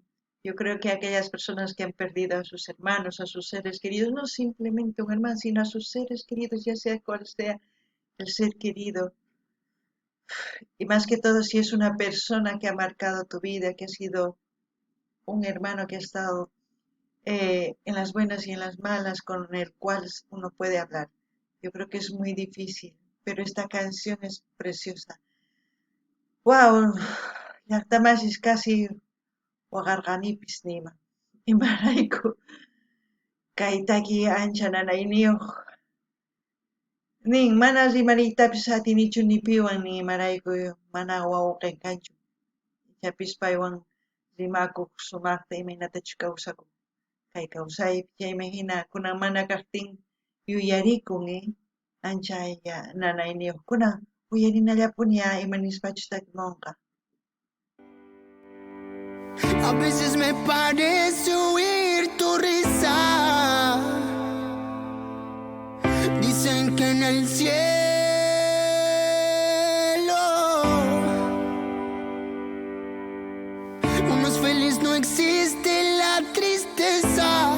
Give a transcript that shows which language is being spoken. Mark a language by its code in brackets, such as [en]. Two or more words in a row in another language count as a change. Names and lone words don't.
[es] Yo creo que aquellas personas que han perdido a sus hermanos, a sus seres queridos, no simplemente un hermano, sino a sus seres queridos, ya sea cual sea el ser querido, y más que todo si es una persona que ha marcado tu vida, que ha sido un hermano que ha estado en las buenas y en las malas, con el cual uno puede hablar. Yo creo que es muy difícil, pero esta canción es preciosa. ¡Wow! [qu] Llaqtamashis casi waqarqanipis nima. Imarayku kay taki ancha nanayniyuq nin mana rimariytapis atinichu ni piwan ni imarayku mana wawqi kanchu. Ichapis paywan rimakuq sumaqta imaynatachu kawsakuq kay kawsaypi chayman hina kunan mana kaqtin yuyarikun ancha nanayniyuqkuna uyarinallapuni imanispachu takimunqa. [es] A veces me parece oír tu risa. Dicen que en el cielo uno es feliz, no existe la tristeza.